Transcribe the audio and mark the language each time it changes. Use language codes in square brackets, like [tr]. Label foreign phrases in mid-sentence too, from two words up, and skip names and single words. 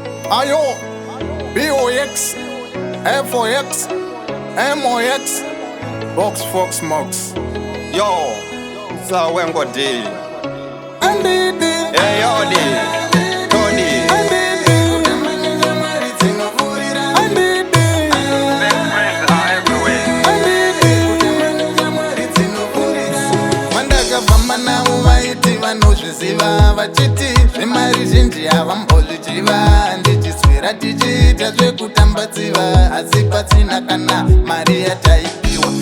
[en] Ayo, B O X, F O X, M O X, Box Fox Mox. Yo, Sawengo D. Andidi. Hey, yo, D. Tony. Andidi. Andidi. Best friends are everywhere. Andidi. [sn] Vandakabvamba navo vaiti vanozviziva, vachiti zvemari zhinji havambozvichiva. Ndichiswera tichiita zvekutambadziva, asi pasina kana mari yataipiwa.